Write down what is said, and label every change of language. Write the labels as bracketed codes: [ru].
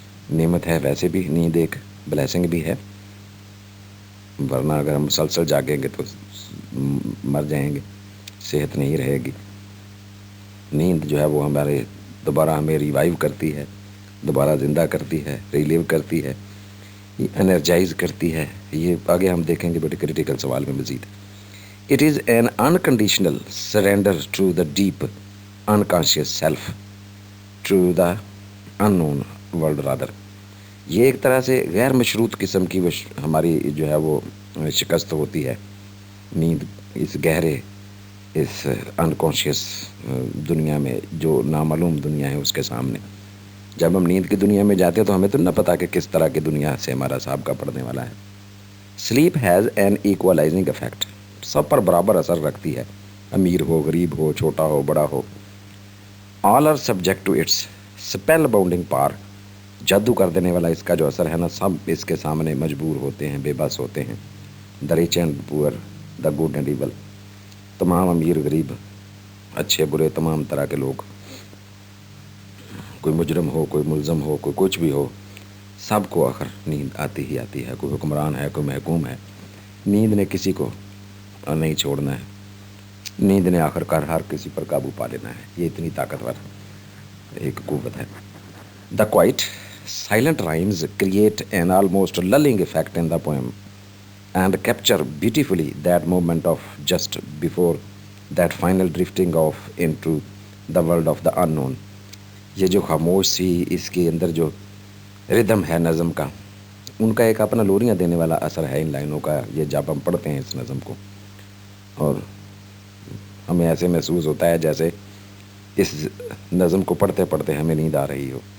[ur] نعمت ہے ویسے بھی، نیند ایک بلیسنگ بھی ہے، ورنہ اگر ہم مسلسل جاگیں گے تو مر جائیں گے، صحت نہیں رہے گی. نیند جو ہے وہ ہمارے دوبارہ ہمیں ریوائیو کرتی ہے، دوبارہ زندہ کرتی ہے، ریلیو کرتی ہے، انرجائز کرتی ہے. یہ آگے ہم دیکھیں گے بڑے کریٹیکل سوال میں مزید. [en] It is an unconditional surrender to the deep unconscious self, to the unknown world rather. [ur] یہ ایک طرح سے غیر مشروط قسم کی ہماری جو ہے وہ شکست ہوتی ہے نیند اس گہرے، اس انکانشیس دنیا میں، جو نامعلوم دنیا ہے اس کے سامنے. جب ہم نیند کی دنیا میں جاتے ہیں تو ہمیں تو نہ پتا کہ کس طرح کی دنیا سے ہمارا سابقہ پڑنے والا ہے. [en] sleep has an equalising effect, [ur] سب پر برابر اثر رکھتی ہے، امیر ہو، غریب ہو، چھوٹا ہو، بڑا ہو. [en] all are subject to its spellbinding power, [ur] جادو کر دینے والا اس کا جو اثر ہے نا، سب اس کے سامنے مجبور ہوتے ہیں، بے بس ہوتے ہیں. [en] the rich and poor, the good and evil, [ur] تمام امیر غریب، اچھے برے، تمام طرح کے لوگ، کوئی مجرم ہو، کوئی ملزم ہو، کوئی کچھ بھی ہو، سب کو آخر نیند آتی ہی آتی ہے. کوئی حکمران ہے، کوئی محکوم ہے، نیند نے کسی کو نہیں چھوڑنا ہے. نیند نے آخر کار ہر کسی پر قابو پا لینا ہے. یہ اتنی طاقتور ایک قوت ہے. [en] The quiet silent rhymes create an almost lulling effect in the poem and capture beautifully that moment of just before that final drifting off into the world of the unknown. [ur] یہ جو خاموش سی اس کے اندر جو ردم ہے نظم کا، ان کا ایک اپنا لوریاں دینے والا اثر ہے ان لائنوں کا. یہ جب ہم پڑھتے ہیں اس نظم کو، اور ہمیں ایسے محسوس ہوتا ہے جیسے اس نظم کو پڑھتے پڑھتے ہمیں نیند آ رہی ہو.